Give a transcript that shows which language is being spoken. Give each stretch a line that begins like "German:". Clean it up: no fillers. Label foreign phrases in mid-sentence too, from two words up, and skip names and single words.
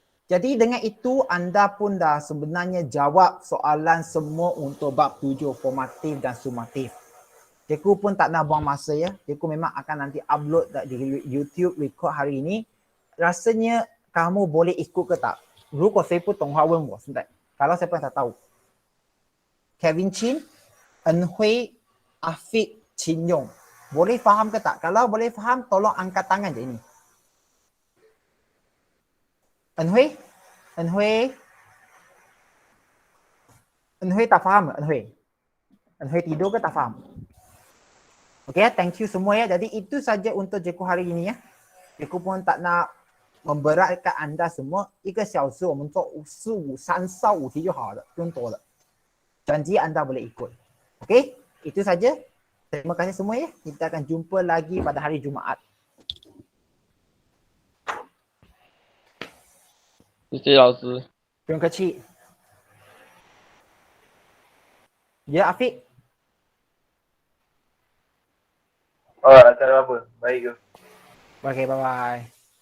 Malay: Jadi dengan itu anda pun dah sebenarnya jawab soalan semua untuk bab 7 formatif dan sumatif. Cikgu pun tak nak buang masa ya. Cikgu memang akan nanti upload di YouTube record hari ini. Rasanya kamu boleh ikut ke tak?
Chinese: 如果谁不懂话问我现在.
Malay: Kalau siapa yang tak tahu. Kevin Chin, En Hui, Afiq, Chin Yong. Boleh faham ke tak? Kalau boleh faham, tolong angkat tangan je ini. En Hui? En Hui? En Hui tak faham ke? En Hui? En Hui tidur ke tak faham? Okay, thank you semua ya. Jadi itu saja untuk Cikgu hari ini ya. Cikgu pun tak nak memberatkan anda semua。
Chinese: 1 个小时我们做3到5题就好了，不用多了。
Malay: janji anda boleh ikut. Okay, itu saja. Terima kasih semua ya. Kita akan jumpa lagi pada hari Jumaat.
Chinese: 谢谢老师。不用客气。Ya, Afiq.
Malay: Tak ada apa. Baik ke? Okay, bye-bye.